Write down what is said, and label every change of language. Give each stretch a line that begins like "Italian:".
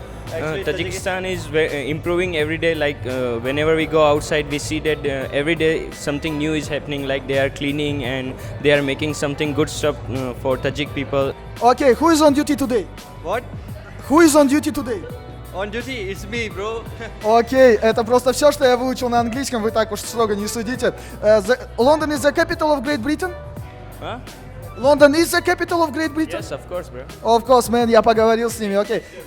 English: Tajikistan is improving every day. Like whenever we go outside, we see that every day something new is happening. Like they are cleaning and they are making something good stuff for Tajik people. Okay, who is on duty today? What? Who is on duty today? On duty, it's me, bro.
Russian: Окей, это просто все, что я выучил на английском, вы так уж строго не судите.
English: London is the capital of Great Britain? Huh? London is the capital of Great Britain? Yes, of course, bro. Of course, man,
Russian: я поговорил с ними, окей.